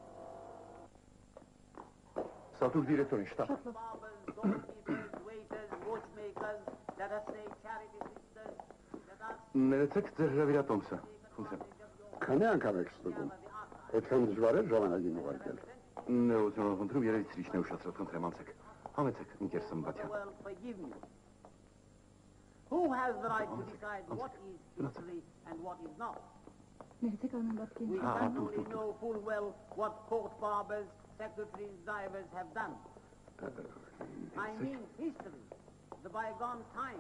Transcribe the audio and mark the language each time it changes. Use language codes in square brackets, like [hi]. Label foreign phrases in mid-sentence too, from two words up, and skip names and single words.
[hy] Սատուկ դիրեկտորին, շտապ։ Ներեցեք ձեր հրավիրատոմսը, խնդրեմ։ Քանի անգամ եք ստուգում։ Այդքան դժվար է ժամանակին ուղարկել։ Ներողություն խնդրում, երևի ցրիչն է ուշացրած, խնդրեմ անցեք։ Համեցեք, ընկեր Սմբատյան։ [en] Who has the right to decide what is history and what is not? [hy] Ներեցեք Արմեն Բաբկին։ [en] We certainly know full well what court barbers, secretaries, divers have done. I mean history, the bygone time.